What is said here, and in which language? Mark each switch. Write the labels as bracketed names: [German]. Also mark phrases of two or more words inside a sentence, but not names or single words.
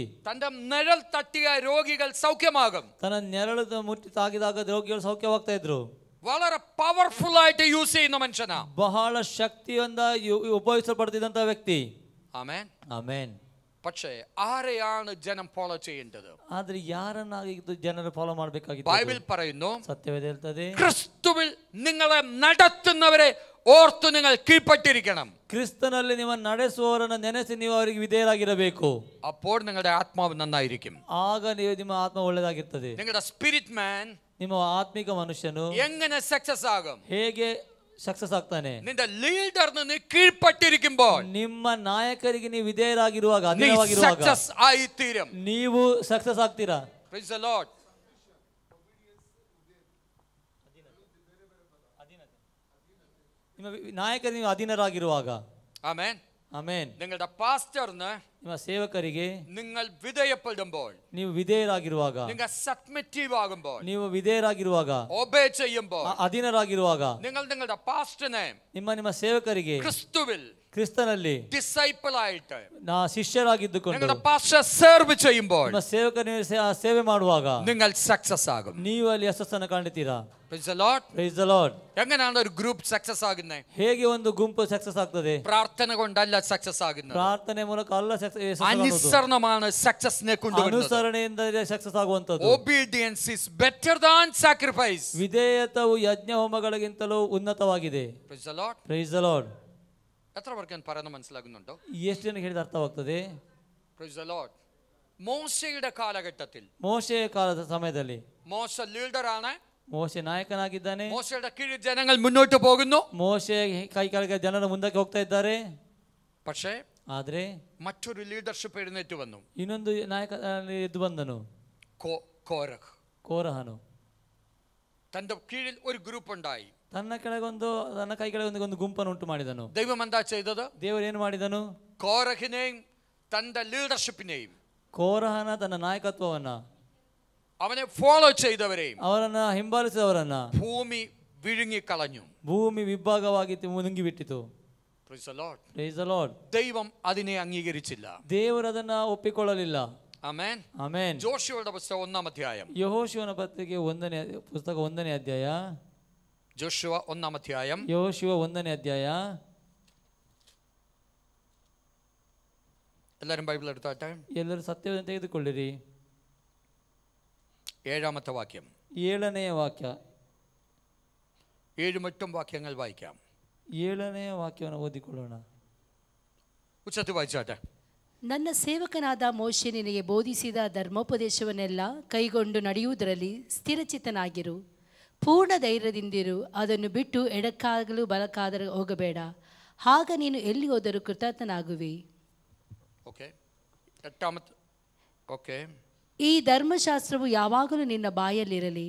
[Malayalam] തന്റെ നിഴൽ തട്ടിയ രോഗികൾ സൗഖ്യമാകും. [Kannada] ತನ್ನ ನೆರಳು ಮುಟ್ಟಿ ತಾಗಿದಾಗ ರೋಗಿಗಳು ಸೌಖ್ಯವಾಗ್ತಾ ಇದ್ರು. [Malayalam] വളരെ പവർഫുൾ ആയിട്ട് യൂസ് ചെയ്യുന്ന മനുഷ്യനാ. [Kannada] ಬಹಳ ಶಕ್ತಿಯಿಂದ ಉಪಯೋಗಿಸಲ್ಪಡ್ತಿದ್ದಂತ ವ್ಯಕ್ತಿ. [Malayalam] ആമേൻ. [Kannada] ಆಮೆನ್. [Malayalam] പക്ഷേ ആരെയാണ് ജനം ഫോളോ ചെയ്യേണ്ടത്? [Kannada] ಆದ್ರೆ ಯಾರನ್ನಾಗಿದ್ದು ಜನರು ಫಾಲೋ ಮಾಡಬೇಕಾಗಿತ್ತು? [Malayalam] ബൈബിൾ പറയുന്നു, [Kannada] ಸತ್ಯವೇದ ಹೇಳ್ತದೆ, [Malayalam] ക്രിസ്തുവിൽ നിങ്ങളെ നടത്തുന്നവരെ ഓർത്തു നിങ്ങൾ കീഴ്പ്പെട്ടിരിക്കണം. [Kannada] ಕ್ರಿಸ್ತನಲ್ಲಿ ನಿಮ್ಮ ನಡೆಸುವವರನ್ನ ನೆನೆಸಿ ನೀವು ಅವರಿಗೆ ವಿಧೇಯರಾಗಿರಬೇಕು. [Malayalam] അപ്പോൾ നിങ്ങളുടെ ആത്മാവ് നന്നായിരിക്കും. [Kannada] ಆಗ ನಿಮ್ಮ ಆತ್ಮ ಒಳ್ಳೆದಾಗಿರ್ತದೆ. [Malayalam] നിങ്ങളുടെ [English] spirit man, [Kannada] ನಿಮ್ಮ ಆತ್ಮಿಕ ಮನುಷ್ಯನು [Malayalam] എങ്ങനെ സക്സസ് ആകും? [Kannada] ಹೇಗೆ ಸಕ್ಸಸ್ ಆಗ್ತಾನೆ? [Malayalam] നിന്റെ ലീഡറിന് നീ കീഴ്പ്പെട്ടിരിക്കുമ്പോൾ, [Kannada] ನಿಮ್ಮ ನಾಯಕರಿಗೆ ನೀವು ವಿಧೇಯರಾಗಿರುವಾಗ, [Malayalam] നീ [Kannada] ಅಧೀನವಾಗಿರುವಾಗ [Malayalam] സക്സസ് ആയി തീരും. [Kannada] ನೀವು ಸಕ್ಸಸ್ ಆಗ್ತೀರಾ. [English] Praise the Lord. [Kannada] ನಿಮ್ಮ ನಾಯಕರಿಗೆ ನೀವು ಅಧೀನರಾಗಿರುವಾಗ. [Malayalam] ആമേൻ. [Kannada] ಆಮೆನ್. [Malayalam] നിങ്ങളുടെ പാസ്റ്ററിന് [Kannada] ನಿಮ್ಮ ಸೇವಕರಿಗೆ [Malayalam] നിങ്ങൾ വിധേയപ്പെടുമ്പോൾ, [Kannada] ನೀವು ವಿಧೇಯರಾಗಿರುವಾಗ, [Malayalam] നിങ്ങൾ സബ്മിറ്റീവ് ആകുമ്പോൾ, [Kannada] ನೀವು ವಿಧೇಯರಾಗಿರುವಾಗ, [Malayalam] ഒബേ ചെയ്യുമ്പോൾ, [Kannada] ಅಧೀನರಾಗಿರುವಾಗ, [Malayalam] നിങ്ങൾ നിങ്ങളുടെ പാസ്റ്ററിനെ [Kannada] ನಿಮ್ಮ ಸೇವಕರಿಗೆ [Malayalam] ക്രിസ്തുവിൽ [Kannada] ಕ್ರಿಸ್ತನಲ್ಲಿ [Malayalam] ಡಿಸೈಪಲ್ ആയിട്ട് [Kannada] ಶಿಷ್ಯರಾಗಿದ್ದುಕೊಂಡು [Malayalam] നിങ്ങളുടെ പാസ്റ്റർ സെർവ് ചെയ്യുമ്പോൾ, [Kannada] ನಿಮ್ಮ ಸೇವಕರಿಗೆ ಸೇವೆ ಮಾಡುವಾಗ [Malayalam] നിങ്ങൾ സക്സസ് ആകും. [Kannada] ನೀವು ಅಲ್ಲಿ ಯಶಸ್ಸನ್ನು ಕಾಣುತ್ತೀರಾ. [English] Praise the Lord. Praise the Lord. [Malayalam] എങ്ങനെയാണ് ഒരു ഗ്രൂപ്പ് സക്സസ് ആകുന്നത്? [Kannada] ಹೇಗೆ ಒಂದು ಗುಂಪು ಸಕ್ಸಸ್ ಆಗ್ತದೆ? [Malayalam] പ്രാർത്ഥന കൊണ്ടല്ല സക്സസ് ആകുന്നത്. [Kannada] ಪ್ರಾರ್ಥನೆ ಮೂಲಕ ಅಲ್ಲ ಯಶಸ್ಸು. [Malayalam] അനുസരണമാണ് സക്സസ്നെ കൊണ്ടുവരുന്നത്. [Kannada] ಅನುಸರಣೆಯಿಂದ ಸಕ್ಸಸ್ ಆಗುವಂತದ್ದು. [English] Obedience is better than sacrifice. [Kannada] ವಿಧೇಯತೆಯು ಯಜ್ಞ ಹೋಮಗಳಿಗಿಂತಲೂ ಉನ್ನತವಾಗಿದೆ. [English] Praise the Lord. Praise the Lord. [Malayalam] എത്ര പേർക്ക് ഞാൻ പറയുന്നത് മനസ്സിലാകുന്നുണ്ടോ? [Kannada] ಎಷ್ಟು ಜನಕ್ಕೆ ಹೇಳಿದ ಅರ್ಥವಾಗ್ತದೆ? [English] Praise the Lord. [Malayalam] മോശയുടെ കാലഘട്ടത്തിൽ, [Kannada] ಮೋಶೆಯ ಕಾಲದ ಸಮಯದಲ್ಲಿ [Malayalam] മോശ ലീഡർ ആണ്, [Kannada] ಮೋಶೆ ನಾಯಕನಾಗಿದ್ದಾನೆ. [Malayalam] മോശയുടെ കീഴിൽ ജനങ്ങൾ മുന്നോട്ട് പോകുന്നു. [Kannada] ಮೋಶೆ ಕೈ ಕೆಳಗೆ ಜನರು ಮುಂದಕ್ಕೆ ಹೋಗ್ತಾ ಇದ್ದಾರೆ. [Malayalam] പക്ഷേ [Kannada] ಆದ್ರೆ [Malayalam] മറ്റൊരു ലീഡർഷിപ്പ് എഴുന്നേറ്റ് വന്നു. [Kannada] ಇನ್ನೊಂದು ನಾಯಕ ಎದ್ದು ಬಂದನು, [Malayalam] കോരഹ്. [Kannada] ಕೋರಹನು. [Malayalam] തന്റെ കീഴിൽ ഒരു ഗ്രൂപ്പ് ഉണ്ടായി. [Kannada] ತನ್ನ ಕೈ ಕೆಳಗೆ ಒಂದು ಗುಂಪನ್ನು ಉಂಟು ಮಾಡಿದನು. [Malayalam] ദൈവം എന്താ ചെയ്തത്? [Kannada] ದೇವರು ಏನು ಮಾಡಿದನು? [Malayalam] കോരഹിനെയും തന്റെ ലീഡർഷിപ്പിനെയും, [Kannada] ಕೋರಹನ ತನ್ನ ನಾಯಕತ್ವವನ್ನ, [Malayalam] അവനെ ഫോളോ ചെയ്തവരെയും [Kannada] ಅವರನ್ನ ಹಿಂಬಾಲಿಸಿದವರನ್ನ [Malayalam] ഭൂമി വിഴുങ്ങിക്കളഞ്ഞു. [Kannada] ಭೂಮಿ ವಿಭಾಗವಾಗಿ ಮುನುಗಿಬಿಟ್ಟಿತು. [English] Praise the Lord. Praise the Lord. [Malayalam] ദൈവം അതിനെ അംഗീകരിച്ചില്ല. [Kannada] ದೇವರು ಅದನ್ನ ಒಪ್ಪಿಕೊಳ್ಳಲಿಲ್ಲ. [Malayalam] ആമേൻ. [Kannada] ಆಮೆನ್. [Malayalam] ജോഷുവയുടെ പുസ്തകം 1-ാം അധ്യായം. [Kannada] ಯೆಹೋಶುವನ ಪತ್ರಿಕೆ 1ನೇ ಅಧ್ಯಾಯ. [Malayalam] ജോഷുവ 1-ാം അധ്യായം. [Kannada] ಯೆಹೋಶುವ 1ನೇ ಅಧ್ಯಾಯ. [Malayalam] എല്ലാവരും ബൈബിൾ എടുത്താട്ടെ. [Kannada] ಎಲ್ಲರೂ ಸತ್ಯವನ್ನು ತೆಗೆದುಕೊಳ್ಳಿರಿ. [Malayalam] 7-ാമത്തെ വാക്യം. [Kannada] 7ನೇ ವಾಕ್ಯ. [Malayalam] 7-ഉം 8-ഉം വാക്യങ്ങൾ വായിക്കാം. [Kannada] 7ನೇ ವಾಕ್ಯವನ್ನು ಓದಿಕೊಳ್ಳೋಣ. [Malayalam] ഉച്ചത്തിൽ വായിച്ചാട്ടെ. [Kannada] ನನ್ನ ಸೇವಕನಾದ ಮೋಶೆ ನಿನಗೆ ಬೋಧಿಸಿದ ಧರ್ಮೋಪದೇಶವನ್ನೆಲ್ಲ ಕೈಗೊಂಡು ನಡೆಯುವುದರಲ್ಲಿ ಸ್ಥಿರಚಿತ್ತನಾಗಿರು. ಪೂರ್ಣ ಧೈರ್ಯದಿಂದಿರು. ಅದನ್ನು ಬಿಟ್ಟು ಎಡಕ್ಕಾಗಲು ಬಲಕ್ಕಾದರೂ ಹೋಗಬೇಡ. ಆಗ ನೀನು ಎಲ್ಲಿ ಹೋದರೂ ಕೃತಾರ್ಥನಾಗುವಿ. ಈ ಧರ್ಮಶಾಸ್ತ್ರವು ಯಾವಾಗಲೂ ನಿನ್ನ ಬಾಯಲ್ಲಿರಲಿ.